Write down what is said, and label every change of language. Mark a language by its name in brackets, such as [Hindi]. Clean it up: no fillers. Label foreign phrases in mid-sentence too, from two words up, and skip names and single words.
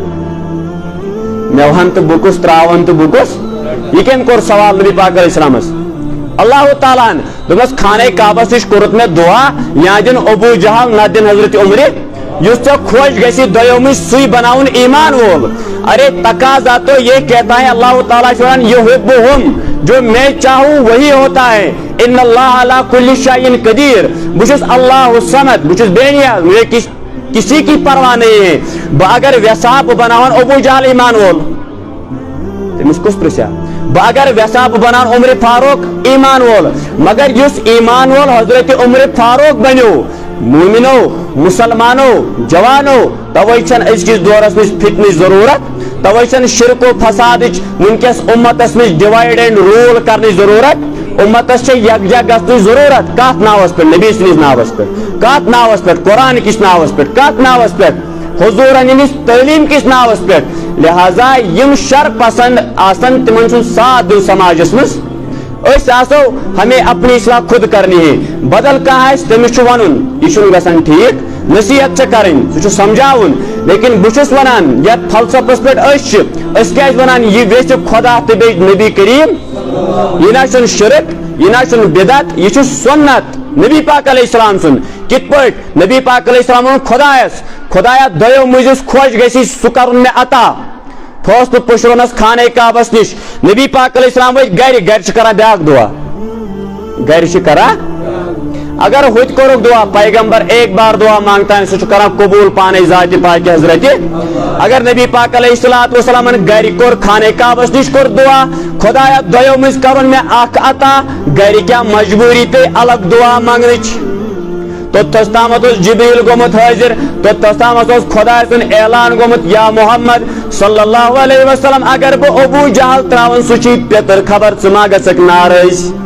[Kashmiri] مےٚ وَن تہٕ بہٕ کُس تراون تہٕ بہٕ کُس یہ کٔمۍ کوٚر سوال نبی پاک علیہ السلامس اللہ تعالیٰ ہن دوٚپنس خانہ کعبس نِش کوٚرُتھ مےٚ دعا یا دِن ابوٗ جہل نتہٕ دِن حضرت عمرِ یُس ژےٚ خۄش گژھِ دۄیو منٛز سُے بناوُن ایمان وول [Urdu] ارے تقاضا تو یہ کہتا ہے [Kashmiri] اللہ تعالیٰ چھُ ونان یُحِبُّہُم [Urdu] جو میں چاہوں وہی ہوتا ہے [Arabic] ان اللہ علی کُلِّ شیءٍ قدیر [Kashmiri] بہٕ چھُس اللہ الصمد بہٕ چھُس بے نیاز [Urdu] مجھے کسی کی پرواہ نہیں ہے [Kashmiri] بہٕ اگر یژھا بہٕ بناون ابوٗ جہل ایمان وول تٔمِس کُس پرژھیا بہٕ اگر یژھا بہٕ بناون عمرِ فاروق ایمان وول مگر یُس ایمان وول حضرت عمرِ فاروق بنیو مومنو مسلمانو جوانو توے چھنہٕ أزکِس دورس منٛز فتنٕچ ضروٗرت توے چھنہٕ شرک و فسادٕچ وٕنکیٚس اُمتس منٛز [English] divide and rule [Kashmiri] کرنٕچ ضروٗرت اُمتس چھِ یکجا گژھنٕچ ضروٗرت کتھ ناوس پٮ۪ٹھ نبی سٕنٛدِس ناوس پٮ۪ٹھ کتھ ناوس پٮ۪ٹھ قرآن کِس ناوس پٮ۪ٹھ کتھ ناوس پٮ۪ٹھ حضوٗرن ہٕنٛدِس تعلیٖم کِس ناوس پٮ۪ٹھ لہذا یم شر پسند آسن تمن چھُنہٕ ساتھ دیُن سماجس منٛز أسۍ آسو [Urdu] ہمیں اپنی اصلاح خود کرنی ہے [Kashmiri] بدل کانٛہہ آسہِ تٔمِس چھُ ونُن یہِ چھُنہٕ گژھان ٹھیٖک نصیحت چھِ کرٕنۍ سُہ چھُ سمجھاوُن لیکن بہٕ چھُس ونان یتھ فلسفس پٮ۪ٹھ أسۍ چھِ أسۍ کیازِ ونان یہِ ویژھِ خۄدا تہٕ بیٚیہِ نبی کریم یہِ نہ چھُنہٕ شرک یہِ نہ چھُنہٕ بدعت یہِ چھُ سنت نبی پاک علیہ السلام سُنٛد کِتھ پٲٹھۍ نبی پاک علیہ السلام ووٚن خۄدایس خۄدایا دۄیو منٛز یُس خۄش گژھی سُہ کرُن مےٚ عطا فٲصلہٕ پُشرونس خانہ کعبس نِش نبی پاک علیہ السلام وٲتۍ گرِ چھِ کران بیاکھ دعا گرِ چھِ کران اگر ہوٚتہِ کوٚرُکھ دعا [Urdu] پیغمبر ایک بار دعا مانگتا ہے [Kashmiri] سُہ چھُ کران قبوٗل پانے ذاتِ پاکہِ حضرتِ اگر نبی پاک علیہ الصلوۃ والسلامن گرِ کوٚر خانہ کعبس نِش کوٚر دعا خۄدایا دۄیو منٛز کرُن مےٚ اکھ عطا گرِ کیاہ مجبوٗری پیٚیہِ الگ دعا منگنٕچ توٚتتھس تامتھ اوس جبریٖل گوٚمُت حٲضِر توٚتتھس تامتھ اوس خۄداے سُنٛد اعلان گوٚمُت یا محمد صلی اللہ علیہ وسلم اگر بہٕ ابوٗ جہل تراون سُہ چھُے پیٚتٕر خبر ژٕ ما گژھکھ ناراض